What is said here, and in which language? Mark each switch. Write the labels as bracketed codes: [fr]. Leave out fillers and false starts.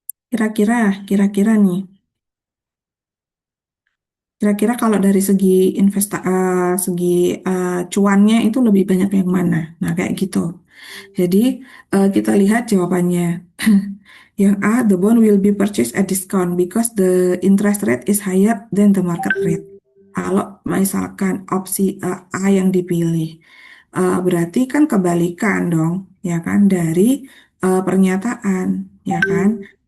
[id] Kira-kira, kira-kira nih. Kira-kira kalau dari segi segi cuannya itu lebih banyak yang mana? Nah, kayak gitu. Jadi kita lihat jawabannya. Yang A, [en] the bond will be purchased at discount because the interest rate is higher than the market rate. [id] Kalau misalkan opsi A yang dipilih, berarti kan kebalikan dong, ya kan, dari pernyataan, ya kan.